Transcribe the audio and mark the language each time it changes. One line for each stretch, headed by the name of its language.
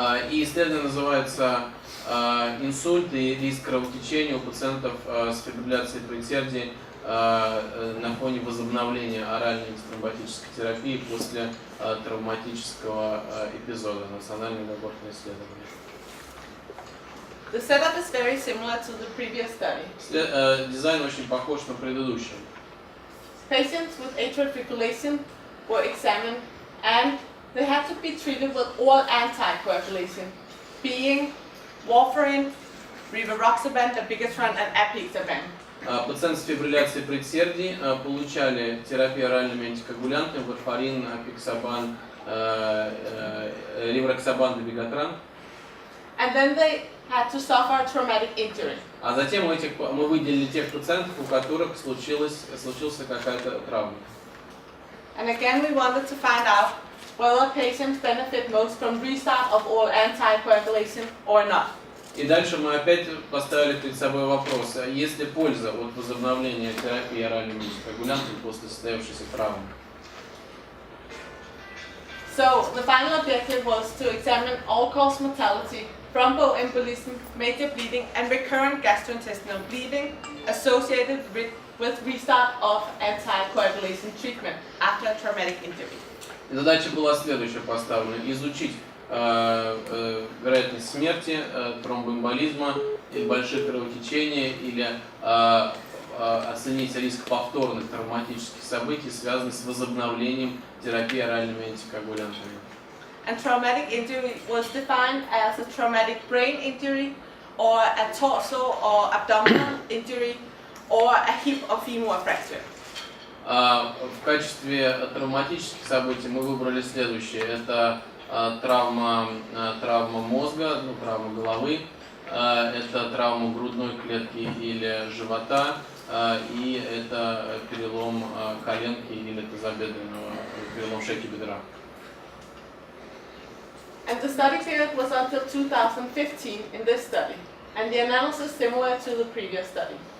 Russian: И исследование называется «Инсульт и риск кровотечения у пациентов с фибрилляцией предсердий на фоне возобновления оральной антитромботической терапии после травматического эпизода». Национальное лабораторное исследование.
English: The setup is very similar to the previous study.
Russian: Дизайн очень похож на предыдущий.
English: Patients with atrial fibrillation were examined and they had to be treated with all anticoagulation, being warfarin, rivaroxaban, dabigatran, and apixaban.
Russian: Пациенты с фибрилляцией предсердий получали терапию оральными антикоагулянтами, варфарин, апиксабан, ривароксабан, дабигатран.
English: And then they had to suffer a traumatic injury.
Russian: А затем мы выделили тех пациентов, у которых случился какая-то травма.
English: And again, we wanted to find out whether patients benefit most from restart of all anticoagulation or not.
Russian: И дальше мы опять поставили перед собой вопрос, есть ли польза от возобновления терапии оральными антикоагулянтами после состоявшейся травмы.
English: So the final objective was to examine all-cause mortality, thromboembolism, major bleeding, and recurrent gastrointestinal bleeding associated with restart of anticoagulation treatment after a traumatic injury.
Russian: Задача была следующая поставлена: изучить вероятность смерти, тромбоэмболизма, или больших кровотечений, или оценить риск повторных травматических событий, связанных с возобновлением терапии оральными антикоагулянтами.
English: And traumatic injury was defined as a traumatic brain injury, or a torso or abdominal injury, or a hip or femur fracture.
Russian: В качестве травматических событий мы выбрали следующее: это травма мозга, травма головы, это травма грудной клетки или живота, и это перелом коленки или тазобедренного, перелом шейки бедра.
English: And the study period was until 2015 in this study, and the analysis similar to the previous study.